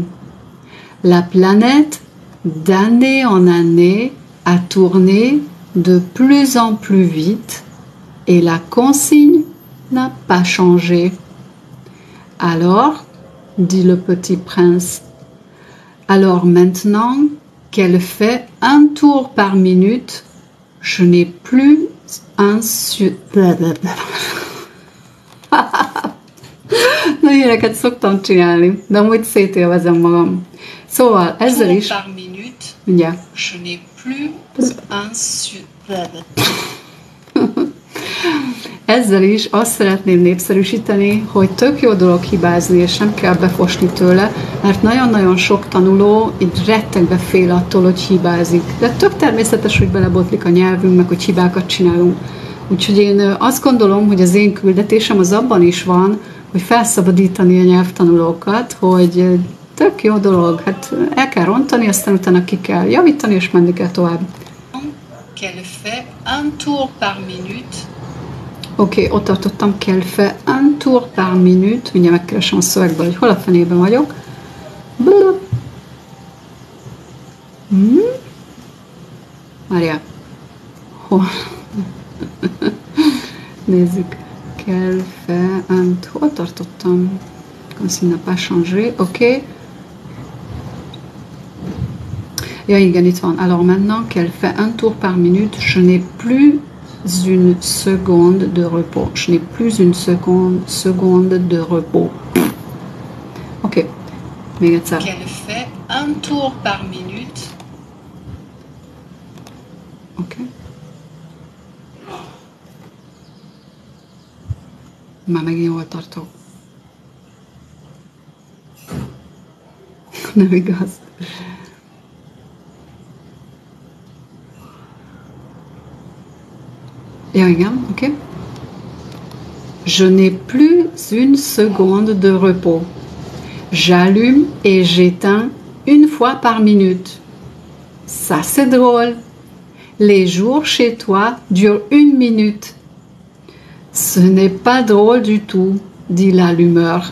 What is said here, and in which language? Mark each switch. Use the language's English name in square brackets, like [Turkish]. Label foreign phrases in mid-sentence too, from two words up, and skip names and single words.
[French] La planète, d'année en année, a tourné de plus en plus vite et la consigne n'a pas changé. Alors, dit le petit prince, alors maintenant qu'elle fait un tour par minute, je n'ai plus un [Hungarian] Na, ilyeneket szoktam csinálni, de amúgy szétélvezem magam. Szóval ezzel is... [French] Par minute, yeah. Je n'ai plus un [Hungarian] Ezzel is azt szeretném népszerűsíteni, hogy tök jó dolog hibázni, és nem kell befosni tőle, mert nagyon-nagyon sok tanuló így rettegbe fél attól, hogy hibázik. De tök természetes, hogy belebotlik a nyelvünknek, hogy hibákat csinálunk. Úgyhogy én azt gondolom, hogy az én küldetésem az abban is van, hogy felszabadítani a nyelvtanulókat, hogy tök jó dolog, hát el kell rontani, aztán utána ki kell javítani, és menni kell tovább. [French] Qu'elle fait un tour par minute. [Hungarian] Oké, ott tartottam, [French] qu'elle fait un tour par minute. [Hungarian] Mindjárt megkeresem a szövegből, hogy hol a fenében vagyok. Várjál. Hol? Nézzük. Qu'elle fait un... Hol tartottam? [French] Consigne n'a pas changé. [Hungarian] Oké. Ja, igen, itt van. [French] Alors maintenant qu'elle fait un tour par minute, je n'ai plus une seconde de repos. Je n'ai plus une seconde de repos. [Hungarian] Oké. Még egyszer. [French] Qu'elle fait un tour par minute. [Hungarian] Oké. Már megint jól tartok. Nem igaz. Ja, igen, oké. Okay. [French] Je n'ai plus une seconde de repos. J'allume et j'éteins une fois par minute. Ça, c'est drôle. Les jours chez toi durent 1 minute. Ce n'est pas drôle du tout, dit l'allumeur.